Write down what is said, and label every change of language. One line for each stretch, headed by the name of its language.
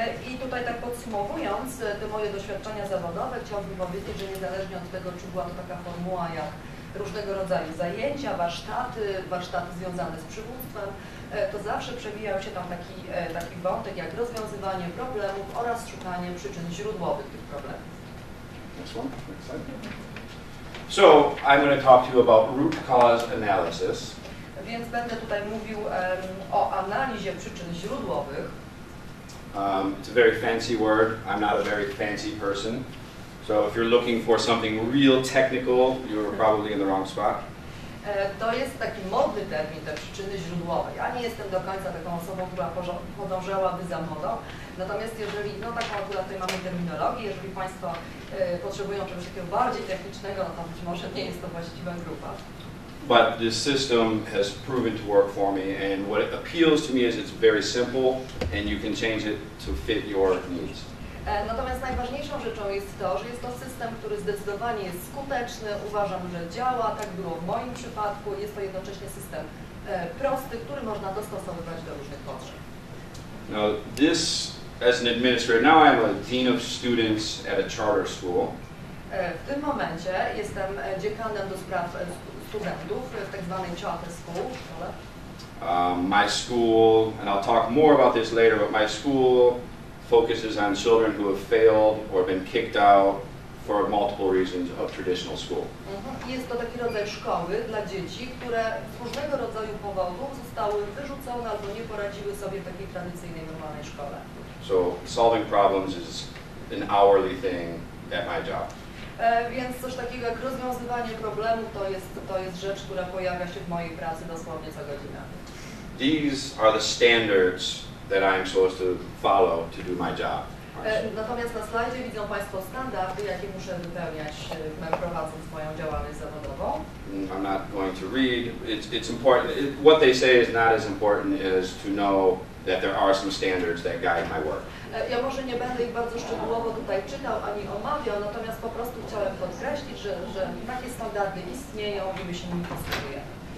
Polish: I tutaj tak podsumowując te moje doświadczenia zawodowe, chciałbym powiedzieć, że niezależnie od tego, czy była to taka formuła jak różnego rodzaju zajęcia, warsztaty związane z przywództwem, to zawsze przewijał się tam taki wątek jak rozwiązywanie problemów oraz szukanie przyczyn źródłowych tych problemów.
English: Next one. Next slide. So, I'm going to talk to you about root cause analysis.
Polish: Więc będę tutaj mówił o analizie przyczyn źródłowych.
English: It's a very fancy word. I'm not a very fancy person. So if you're looking for something real technical, you're probably in the wrong spot.
Polish: To jest taki modny termin, te przyczyny źródłowe. Ja nie jestem do końca taką osobą, która podążałaby za modą. Natomiast jeżeli, no taką akurat tutaj mamy terminologię, jeżeli Państwo potrzebują czegoś takiego bardziej technicznego, no to być może nie jest to właściwa grupa.
English: But this system has proven to work for me, and what appeals to me is it's very simple, and you can change it to fit your needs.
Polish: Natomiast najważniejszą rzeczą jest to, że jest to system, który zdecydowanie jest skuteczny, uważam, że działa, tak było w moim przypadku, jest to jednocześnie system prosty, który można dostosowywać do różnych potrzeb.
English: Now this, as an administrator, now I'm a dean of students at a charter school.
Polish: W tym momencie jestem dziekanem do spraw studentów w tak zwanej charter school.
English: My school, and I'll talk more about this later, but my school focuses on children who have failed or been kicked out for multiple reasons of traditional school.
Polish: Jest to taki rodzaj szkoły dla dzieci, które z różnego rodzaju powodów zostały wyrzucone albo nie poradziły sobie w takiej tradycyjnej, normalnej szkole.
English: So solving problems is an hourly thing at my job.
Polish: Więc coś takiego jak rozwiązywanie problemu to jest rzecz, która pojawia się w mojej pracy dosłownie co godzinę.
English: These are the standards that I'm supposed to follow to do my job.
Polish: Natomiast na slajdzie widzą Państwo standardy, jakie muszę wypełniać, prowadząc moją działalność zawodową.
English: I'm not going to read. It's important. What they say is not as important as to know that there are some standards that guide my work.
Polish: Ja może nie będę ich bardzo szczegółowo tutaj czytał ani omawiał, natomiast po prostu chciałem podkreślić, że takie standardy istnieją i my się nimi posługujemy.